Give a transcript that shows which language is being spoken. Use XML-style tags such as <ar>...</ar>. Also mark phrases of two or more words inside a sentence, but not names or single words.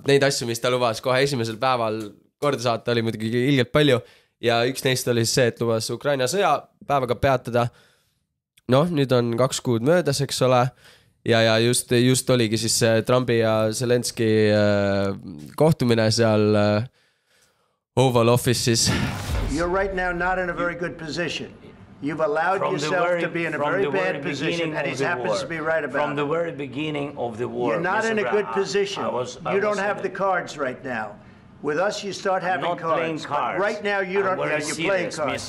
<et>Neid asju, mis ta lubas kohe esimesel päeval korda saata, oli muidugi ilgelt palju. Ja üks neist oli see, et lubas Ukraina sõja päevaga peatada. Noh, nüüd on 2 kuud möödas, eks ole. Ja just oligi siis Trumpi ja Zelenski kohtumine seal Oval Office'is.</et> <en>You're right now not in a very good position. You've allowed yourself to be in a very bad position, and he happens to be right about it. From the very beginning of the war. You're not in a good position. You don't have the cards right now. With us, you start having cards. But right now, you don't. You're playing cards.</en>